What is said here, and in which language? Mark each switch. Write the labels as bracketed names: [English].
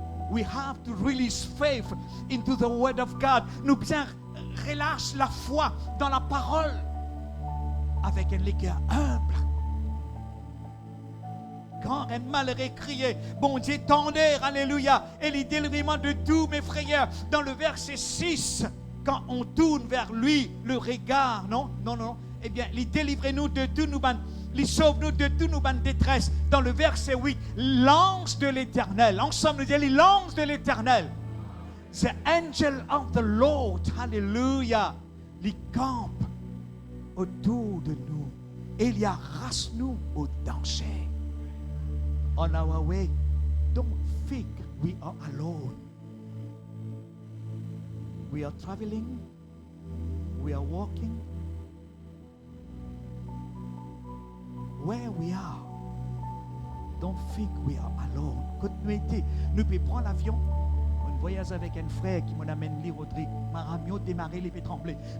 [English] We have to release faith into the word of God. [French] Nous bien relâche la foi dans la parole avec un cœur humble. Quand un malheureux criait, bon Dieu tendait, alléluia, et les délivrements de tous mes frères, dans le verset 6, quand on tourne vers lui le regard, non, eh bien, il délivre-nous de tous nous, il sauve-nous de tous nos détresse. Dans le verset 8, l'ange de l'Éternel, ensemble nous disons l'ange de l'Éternel, [English] the angel of the Lord, [French] alléluia, il campe autour de nous et il arrache nous au danger. [English] On our way, don't think we are alone. We are traveling, we are walking. Where we are, don't think we are alone. [French] Continuez, nous pouvons prendre l'avion. On voyage avec un frère qui m'amène lire Rodrigue. Maramio démarrer, les pieds trembler.